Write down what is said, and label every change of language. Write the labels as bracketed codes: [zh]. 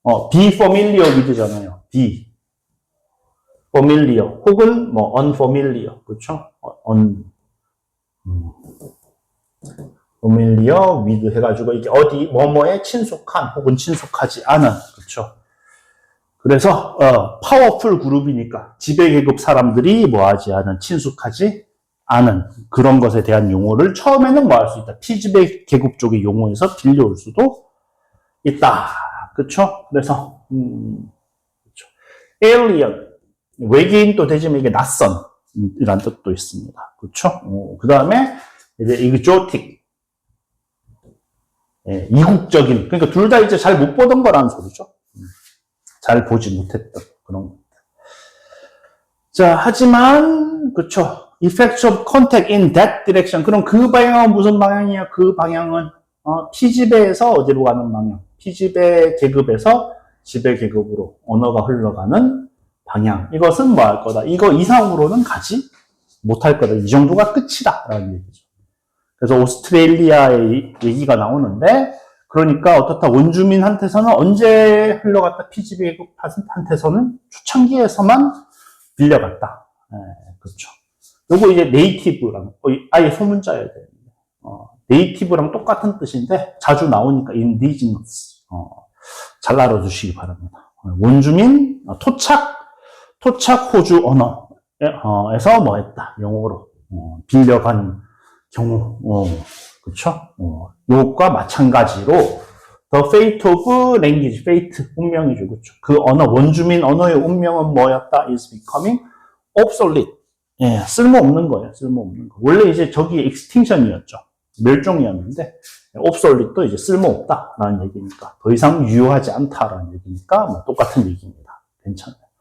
[en] be familiar with잖아요. be familiar [ko] 혹은 뭐 [en] unfamiliar. [ko] 그렇죠? familiar with 해가지고 이게 어디 뭐뭐에 친숙한 혹은 친숙하지 않은. 그렇죠? 그래서 파워풀 그룹이니까 지배계급 사람들이 뭐하지 않은 친숙하지 않은 그런 것에 대한 용어를 처음에는 뭐 할 수 있다. 피지배계급 쪽의 용어에서 빌려올 수도 있다. 그렇죠? 그래서 그렇죠. alien 외계인도 되지만 이게 낯선이란 뜻도 있습니다. 그렇죠? 그 다음에 이제 exotic 이국적인 그러니까 둘 다 이제 잘 못 보던 거라는 소리죠. 잘 보지 못했던 그런 것들. 자, 하지만 그렇죠. [en] effects of contact in that direction. [ko] 그럼 그 방향은 무슨 방향이야? 그 방향은 피지배에서 어디로 가는 방향? 피지배 계급에서 지배 계급으로 언어가 흘러가는 방향. 이것은 뭐 할 거다? 이거 이상으로는 가지 못할 거다. 이 정도가 끝이다라는 얘기죠. 그래서 오스트레일리아의 얘기가 나오는데 그러니까 어떻다 원주민한테서는 언제 흘러갔다 피지배 계급한테서는 초창기에서만 빌려갔다. 그렇죠. 요거 이제 네이티브랑 아예 소문자여야 되는데 네이티브랑 똑같은 뜻인데 자주 나오니까 indigenous 잘 알아두시기 바랍니다. 원주민 토착 호주 언어에서 뭐 했다 영어로 빌려간 경우 그렇죠? 요것과 마찬가지로 [en] the fate of language, [ko] fate 운명이죠, 그렇죠? 그 언어 원주민 언어의 운명은 뭐였다? [en] is becoming obsolete. [ko] 예, 쓸모없는 거예요, 쓸모없는 거. 원래 이제 저기 extinction이었죠, 멸종이었는데 obsolete도 이제 쓸모없다라는 얘기니까 더 이상 유효하지 않다라는 얘기니까 뭐 똑같은 얘기입니다. 괜찮아요.